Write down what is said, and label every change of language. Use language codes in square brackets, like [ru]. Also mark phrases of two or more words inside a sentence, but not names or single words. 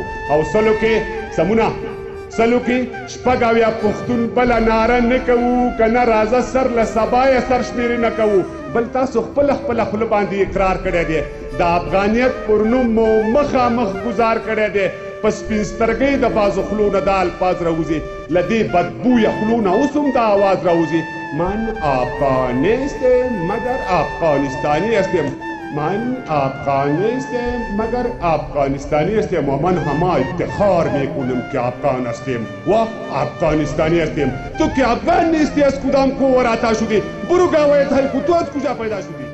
[ps] او سلو کې سمونه سلو کې شپږ اویا پښتون بله ناره نه کوو، که نه راځه سر له سبا یې سر شمېرې نه کوو. بل تاسو خپله خوله باندې اقرار کړی دی، د افغانیت پر نوم مو مخامخ ګزار کړی دی. په سپین سترګۍ د بازو خلو نه دا الفاظ راوځي، له دې بدبویه خلو نه اوس هم دا آواز راوځي، [fa] من افغانیست مگر افغانستانی هستم، من افغانیست مگر افغانستانی هستم و من همه افتخار میکنم که افغان هستم و افغانستانی هستم. تو که افغان نیستی از کدام کوه آتا شدی؟ برو گاوایت هلکو، تو از کجا پیدا شدی؟